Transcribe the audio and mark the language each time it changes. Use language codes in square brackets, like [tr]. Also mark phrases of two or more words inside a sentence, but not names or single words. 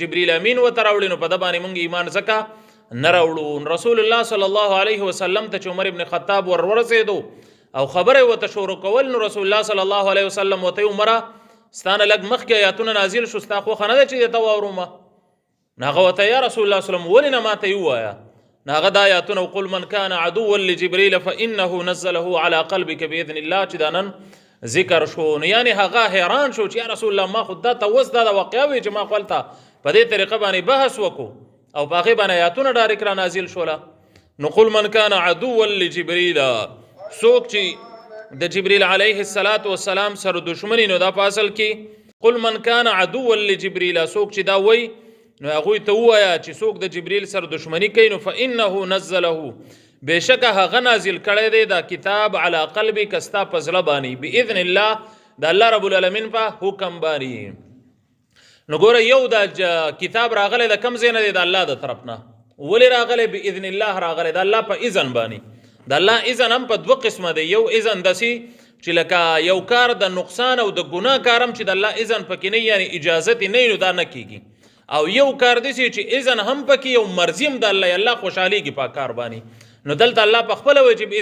[ps] جبریل امین ورته راوړي نو په ده باندې مونږ ایمان ځکه نه راوړو [ar] رسول الله صلی الله علیه وسلم [ps] ته چې عمر ابن خطاب ورسېدو او خبره ورته شروع کول نو [ar] رسول الله صلی الله علیه وسلم [ps] ورته عمره ستانه لږ مخکې آیاتونه نازل شو ستا خوښه نه ده چې درته واورم نو هغه ورته [ar] یا رسول الله صلی [ps] ولې نه ماته یې ووایه نو هغه دا آیاتونه [ar] قل من کان عدوا لجبریل فانه نزله على قلبك باذن الله [ps] چې دا نن ذکر شو نو یعنی هغه حیران شو چې [ar] یا رسول الله [ps] ما خو دا ته اوس دا واقعه وي چې ما خپلته په دې طریقه باندې بحث وکړو او په هغې باندې آیاتونه ډایرک را نازل شوله نو [ar] قل من کان عدوا لجبریل [ps] څوک چې د جبریل [ar] علیه السلام [ps] سره دشمني نو دا په اصل کې [ar] قل من کان عدوا لجبریل [ps] څوک چې دا وایي نو هغوی ته ووایه چې څوک د جبریل سره دشمني کوي نو [ar] فانه نزله [ps] بېشکه هغه نازل کړی دی دا کتاب [ar] علی قلبک [ps] ستا په زړه باندې [ar] باذن الله [ps] د [ar] الله رب العالمین [ps] په حکم باندې نو ګوره یو دا کتاب راغلی د کم ځای نه دی د الله د طرف نه ولې راغلی [ar] باذن الله [ps] راغلی د الله په اذن باندې د الله اذن هم په دوه قسمه دی یو اذن داسې چې لکه یو کار د نقصان او د ګناه کار هم چې د الله اذن پکې نه یعنی اجازت نه نو دا نه کیږي او یو کار داسې چې اذن هم پکې یو مرضی هم د الله خوشحالېږي په کار باندې نو دلته الله په خپله وایي چې